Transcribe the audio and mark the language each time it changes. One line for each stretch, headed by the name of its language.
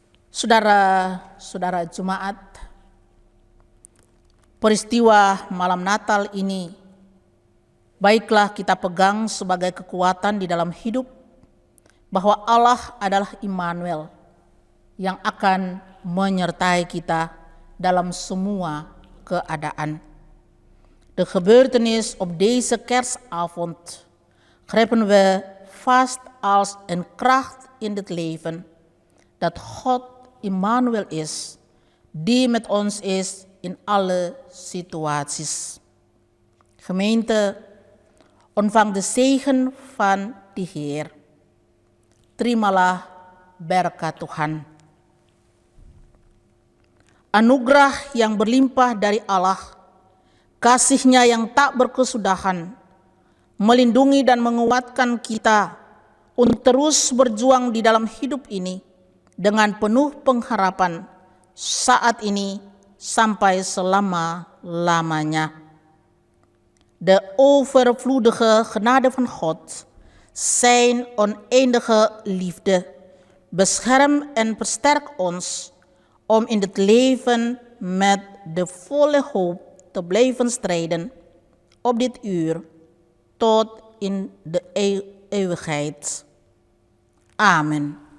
Indonesian: Saudara-saudara jemaat, peristiwa malam Natal ini baiklah kita pegang sebagai kekuatan di dalam hidup, bahwa Allah adalah Immanuel yang akan menyertai kita dalam semua keadaan.
Dutch: De gebeurtenis op deze kerstavond grepen we vast als een kracht in het leven dat God Immanuel is, die met ons is in alle situaties. Gemeente, ontvang de zegen van de Heer.
Indonesian: Terimalah berkat Tuhan. Anugerah yang berlimpah dari Allah, kasih-Nya yang tak berkesudahan, melindungi dan menguatkan kita untuk terus berjuang di dalam hidup ini dengan penuh pengharapan saat ini sampai selama-lamanya.
Dutch: De overvloedige genade van God, zijn oneindige liefde, bescherm en versterk ons om in het leven met de volle hoop te blijven strijden op dit uur tot in de eeuwigheid. Amen.